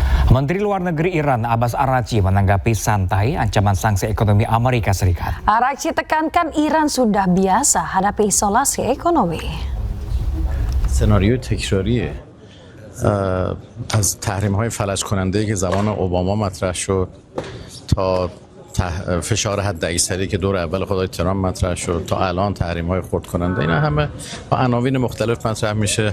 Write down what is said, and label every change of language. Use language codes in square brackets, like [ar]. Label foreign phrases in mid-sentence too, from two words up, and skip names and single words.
[id] Menteri Luar Negeri Iran Abbas Araghchi menanggapi santai ancaman sanksi ekonomi Amerika Serikat. Araghchi tekankan Iran sudah biasa hadapi isolasi ekonomi. [fa] سناریو تکراریه از تحریم‌های فلج کننده که زمان اوباما مطرح شد تا فشار حد اکثری که دور اول خود ترامپ مطرح شد تا الان تحریم‌های خرد کننده، اینا همه با عناوین مختلف مطرح میشه.